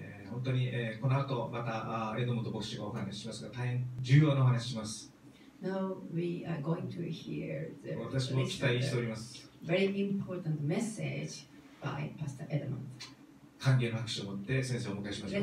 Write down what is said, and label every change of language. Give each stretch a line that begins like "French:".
Japanese: 本当に、この後またエドモンド牧師がお話ししますが、大変重要なお話しします。
English: Now we are going to hear the
Japanese: 私も期待しております。
English: very important message by Pastor Edmond.
Japanese: 歓迎の拍手を持って先生をお迎えしましょう。